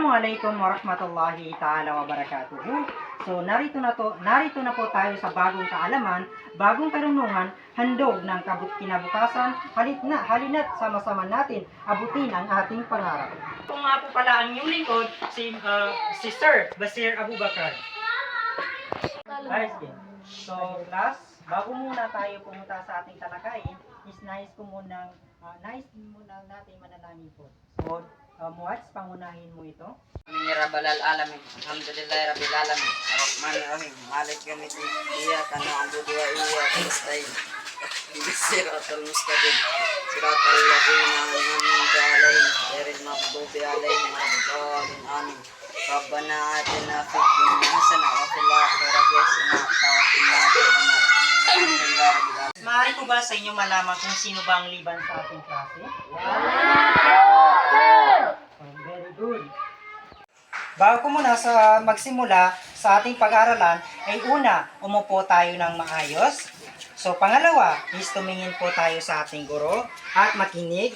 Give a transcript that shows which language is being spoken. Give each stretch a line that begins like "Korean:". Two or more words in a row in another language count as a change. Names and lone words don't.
Arabic: السلام عليكم ورحمة الله تعالى وبركاته.
Filipino: So narito na po tayo sa bagong kaalaman, bagong karunungan, handog ng kinabukasan, halina't sama-sama natin abutin ang ating pangarap. Kung nga po pala ang inyong lingkod, si Sir Basir Abubakar. Ayos din. So class, bago muna tayo pumunta sa ating talakayin, is nais muna natin manalangin po. So, Muads, pangunahin mo ito.
Arabic: آمين يا رب العالمين. الحمد لله رب العالمين. الرحمن الرحيم. مالك يوم الدين. إياك نعبد وإياك نستعين. اهدنا الصراط المستقيم. صراط الذين أنعمت عليهم غير المغضوب عليهم ولا الضالين. Amin. ربنا آتنا في الدنيا حسنة وفي الآخرة حسنة وقنا عذاب النار. الحمد لله رب العالمين.
Filipino: Maaari ko ba sa inyo malaman kung sino ba ang liban sa ating klase?
English: Very good.
Filipino: Bago muna sa magsimula sa ating pag-aaralan, ay una, umupo tayo ng maayos. So, pangalawa is tumingin po tayo sa ating guro at makinig.